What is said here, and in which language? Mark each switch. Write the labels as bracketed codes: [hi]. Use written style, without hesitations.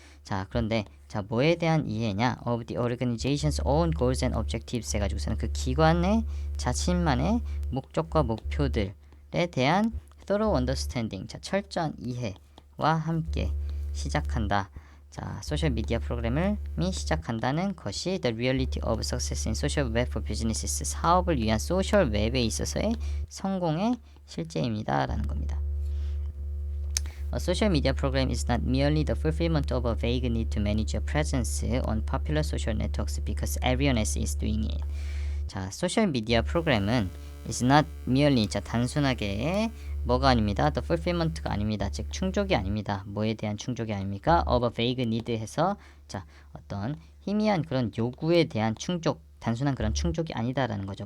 [ko] 자 그런데 자 뭐에 대한 이해냐? [en] of the organization's own goals and objectives [ko] 해가지고서는 그 기관의 자신만의 목적과 목표들에 대한 [en] thorough understanding [ko] 자 철저한 이해와 함께 시작한다. 자, 소셜 미디어 프로그램을 시작한다는 것이 [en] the reality of success in social web for businesses [ko] 사업을 위한 소셜 웹에 있어서의 성공의 실제입니다. 라는 겁니다. [en] A social media program is not merely the fulfillment of a vague need to manage a presence on popular social networks because everyone else is doing it. [ko] 자, 소셜 미디어 프로그램은 [en] is not merely [ko] 자 단순하게 뭐가 아닙니다. [en] the fulfillment [ko] 가 아닙니다. 즉 충족이 아닙니다. 뭐에 대한 충족이 아닙니까? [en] of a vague need [ko] 해서 자 어떤 희미한 그런 요구에 대한 충족 단순한 그런 충족이 아니다라는 거죠.